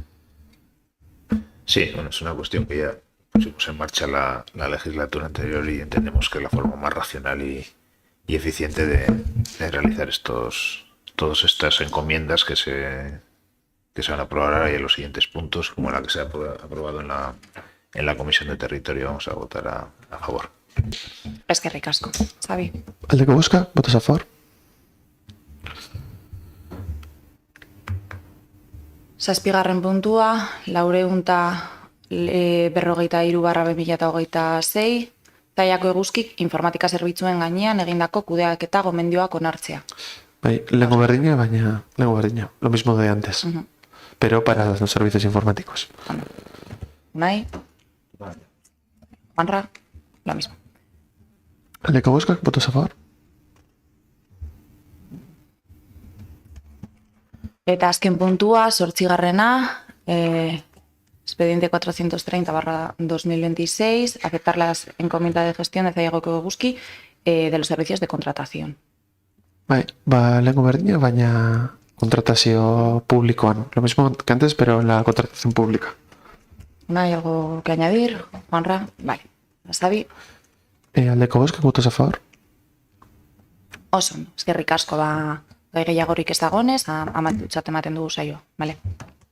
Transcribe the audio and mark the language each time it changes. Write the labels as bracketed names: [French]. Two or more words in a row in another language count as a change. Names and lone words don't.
[Spanish] Sí, es una cuestión que ya pusimos en marcha la legislatura anterior y entendemos que es la forma más racional y eficiente de realizar todas estas encomiendas que se van a aprobar ahora y en los siguientes puntos, como la que se ha aprobado en la Comisión de Territorio. Vamos a votar a favor. [Basque] Eskerrik asko. Sabi. Aldeko bozka, [Spanish] votos a favor. [Basque] Zazpigarren puntua, 453/2026, Zaiako eguzkik informatika zerbitzuen gainean egindako kudeaketa gomendioak onartzea. Lengo berdina, baina lengo berdina. [Spanish] Lo mismo de antes. Pero para los servicios informáticos. Unai. Juanra. Lo mismo. [Basque] Aldeko bozka, [Spanish] votos a favor. [Basque] Eta azken puntua, 8garrena, [Spanish] expediente 430/2026, aceptar las encomiendas de gestión de Zaiako eguzki de los servicios de contratación. [Basque] Lengo berdina, baina kontratazio publikoan. [Spanish] Lo mismo que antes, pero en la contratación pública. ¿No hay algo que añadir? Juanra, vale. Sabi. [Basque] Aldeko bozka, [Spanish] votos a favor. [Basque] Oso, eskerrik asko gai gehiagorik ez dagonez, amatutxat ematen dugu saioa, vale?